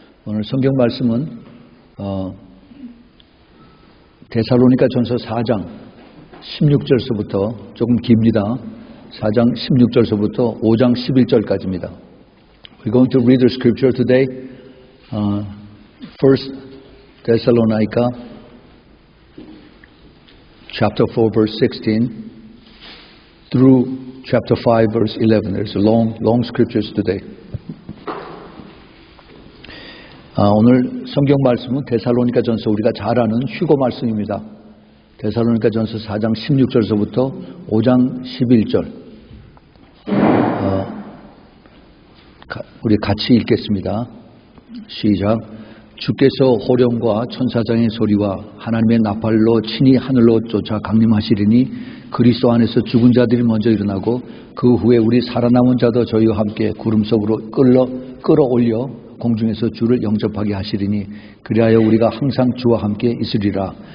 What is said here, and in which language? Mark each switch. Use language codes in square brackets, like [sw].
[ko] 오늘 성경 말씀은 데살로니가 전서 4장 16절서부터 조금 깁니다. 4장 16절서부터 5장 11절까지입니다. [en] We're going to read the scripture today. First Thessalonica chapter 4 verse 16 through chapter 5 verse 11. There's long scriptures today. [ko] 오늘 성경 말씀은 데살로니가 전서 우리가 잘 아는 휴거 말씀입니다. 데살로니가 전서 4장 16절서부터 5장 11절. 우리 같이 읽겠습니다. 시작. 주께서 호령과 천사장의 소리와 하나님의 나팔로 친히 하늘로 쫓아 강림하시리니 그리스도 안에서 죽은 자들이 먼저 일어나고 그 후에 우리 살아남은 자도 저희와 함께 구름 속으로 끌어올려 공중에서 주를 영접하게 하시리니 그리하여 우리가 항상 주와 함께 있으리라.